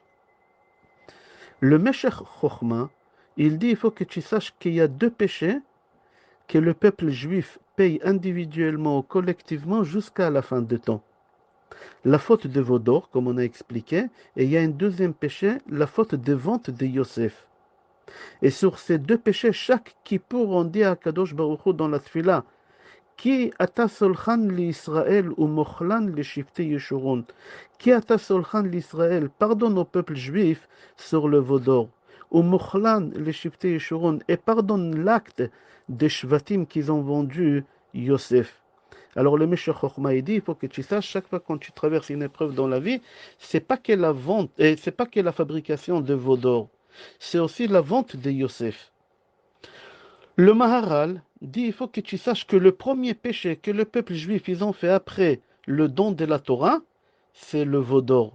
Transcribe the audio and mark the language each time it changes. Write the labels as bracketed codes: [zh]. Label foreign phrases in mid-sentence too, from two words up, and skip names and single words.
[fr] Le Meshech Chochma, il dit, il faut que tu saches qu'il y a deux péchés que le peuple juif paye individuellement ou collectivement jusqu'à la fin du temps. La faute de veau d'or, comme on a expliqué, et il y a un deuxième péché, la faute de vente de Yosef. Et sur ces deux péchés, chaque Kippour, on dit à Kadosh Baruch Hu dans la Tfila, [he] כי אתה סלחן לישראל ומחלן לשבטי ישורון. כי אתה סלחן לישראל, [fr] pardonne au peuple juif sur le veau d'or. [he] ומחלן לשבטי ישורון, [fr] et pardonne l'acte des shvatim qu'ils ont vendu Yosef. Alors le Meshech Chochma il dit, il faut que tu saches, chaque fois quand tu traverses une épreuve dans la vie, c'est pas que la vente, et c'est pas que la fabrication de veau d'or, c'est aussi la vente de Yosef. Le Maharal dit, il faut que tu saches que le premier péché que le peuple juif ils ont fait après le don de la Torah, c'est le veau d'or.